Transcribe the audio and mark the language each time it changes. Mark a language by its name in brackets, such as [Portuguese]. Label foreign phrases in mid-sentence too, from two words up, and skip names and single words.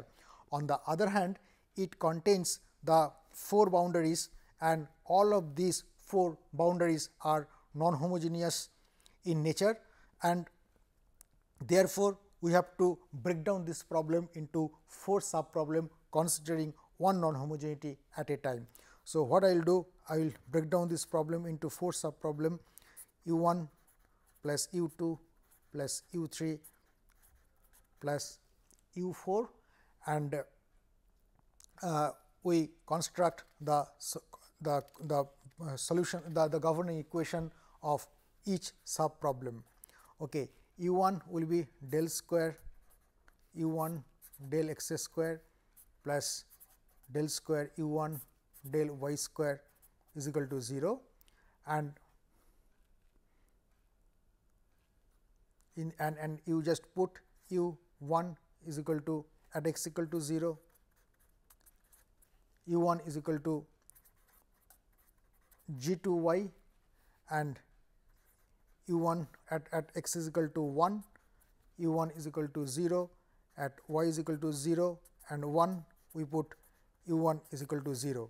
[English] On the other hand, it contains the 4 boundaries, and all of these 4 boundaries are non-homogeneous in nature, and therefore, we have to break down this problem into 4 sub problem considering one non-homogeneity at a time. So, what I will do? I will break down this problem into 4 sub problem, u1 plus u2 plus u3 plus u4, and we construct the solution, the governing equation of each sub problem. Okay. u1 will be del square u1 del x square plus del square u1 del y square is equal to 0, and you just put u1 is equal to at x equal to 0, u1 is equal to g2y, and u1 at x is equal to 1, u1 is equal to 0, at y is equal to 0 and 1, we put u1 is equal to 0.